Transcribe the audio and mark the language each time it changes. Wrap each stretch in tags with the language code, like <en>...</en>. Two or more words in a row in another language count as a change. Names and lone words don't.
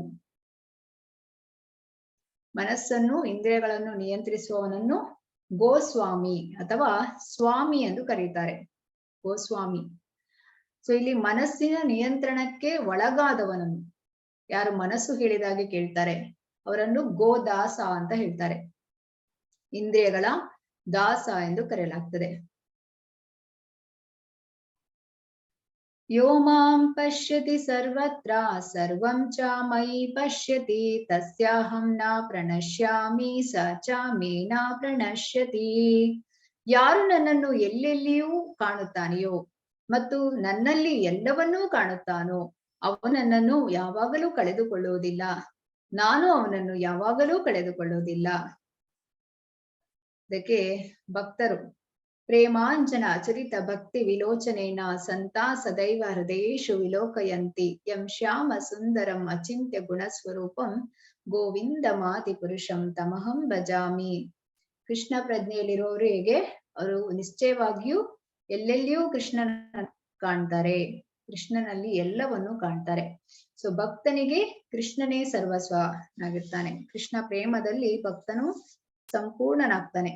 <kn>ಮನಸ್ಸನ್ನು ಇಂದ್ರಿಯಗಳನ್ನು ನಿಯಂತ್ರಿಸುವವನನ್ನು ಗೋಸ್ವಾಮಿ ಅಥವಾ ಸ್ವಾಮಿ ಎಂದು ಕರೀತಾರೆ. ಗೋಸ್ವಾಮಿ. ಸೊ ಇಲ್ಲಿ ಮನಸ್ಸಿನ ನಿಯಂತ್ರಣಕ್ಕೆ ಒಳಗಾದವನನ್ನು, ಯಾರು ಮನಸ್ಸು ಹೇಳಿದಾಗೆ ಕೇಳ್ತಾರೆ ಅವರನ್ನು ಗೋದಾಸ ಅಂತ ಹೇಳ್ತಾರೆ. ಇಂದ್ರಿಯಗಳ ದಾಸ ಎಂದು ಕರೆಯಲಾಗ್ತದೆ.</kn> <sa>ಯೋ ಮಾಂ ಪಶ್ಯತಿ ಸರ್ವತ್ರ ಸರ್ವಂ ಚ ಮಯಿ ಪಶ್ಯತಿ ತಸ್ಯಾಹಂ ನ ಪ್ರಣಶ್ಯಾಮಿ ಸ ಚ ಮೇ ನ ಪ್ರಣಶ್ಯತಿ.</sa> <kn>ಯಾರು ನನ್ನನ್ನು ಎಲ್ಲೆಲ್ಲಿಯೂ ಕಾಣುತ್ತಾನೆಯೋ ಮತ್ತು ನನ್ನಲ್ಲಿ ಎಲ್ಲವನ್ನೂ ಕಾಣುತ್ತಾನೋ ಅವನು ನನ್ನನ್ನು ಯಾವಾಗಲೂ ಕಳೆದುಕೊಳ್ಳುವುದಿಲ್ಲ, ನಾನು ಅವನನ್ನು ಯಾವಾಗಲೂ ಕಳೆದುಕೊಳ್ಳುವುದಿಲ್ಲ. ಅದಕ್ಕೆ ಭಕ್ತರು</kn> <sa>ಪ್ರೇಮಾಂಜನ ಚರಿತ ಭಕ್ತಿ ವಿಲೋಚನೇನ ಸಂತಾ ಸದೈವ ಹೃದಯೇಶು ವಿಲೋಕಯಂತಿ ಯಂ ಶ್ಯಾಮ ಸುಂದರಂ ಅಚಿಂತ್ಯ ಗುಣಸ್ವರೂಪಂ ಗೋವಿಂದ ಮಾತಿ ಪುರುಷಂ ತಮಹಂ ಭಜಾಮಿ.</sa> <kn>ಕೃಷ್ಣ ಪ್ರಜ್ಞೆಯಲ್ಲಿರೋರು ಹೇಗೆ ಅವರು ನಿಶ್ಚಯವಾಗಿಯೂ ಎಲ್ಲೆಲ್ಲಿಯೂ ಕೃಷ್ಣನ ಕಾಣ್ತಾರೆ, ಕೃಷ್ಣನಲ್ಲಿ ಎಲ್ಲವನ್ನು ಕಾಣ್ತಾರೆ. ಸೊ ಭಕ್ತನಿಗೆ ಕೃಷ್ಣನೇ ಸರ್ವಸ್ವನಾಗಿರ್ತಾನೆ. ಕೃಷ್ಣ ಪ್ರೇಮದಲ್ಲಿ ಭಕ್ತನು ಸಂಪೂರ್ಣನಾಗ್ತಾನೆ.</kn>